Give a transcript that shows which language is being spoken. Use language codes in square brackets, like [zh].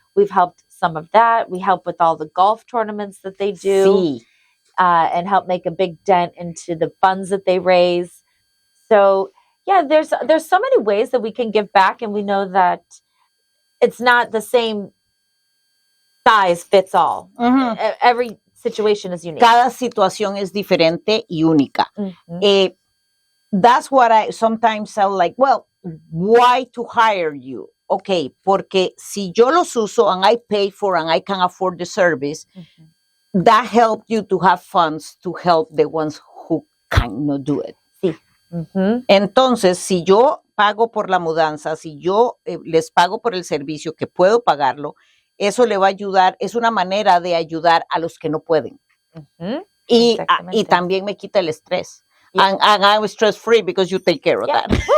[en] We've helped some of that. We help with all the golf tournaments that they do. And help make a big dent into the funds that they raise. So yeah, there's so many ways that we can give back, and we know that it's not the same size fits all. Every situation is unique. [es] Cada situación es diferente y única. [en] That's what I sometimes sound like, well, why to hire you? Okay, [es] porque si yo los uso [en] and I pay for and I can afford the service, that helped you to have funds to help the ones who cannot do it. [es] Sí. Entonces, si yo pago por la mudanza, si yo les pago por el servicio que puedo pagarlo, eso le va a ayudar, es una manera de ayudar a los que no pueden. Y también me quita el estrés. [en] Yeah. And I'm stress free because you take care of that.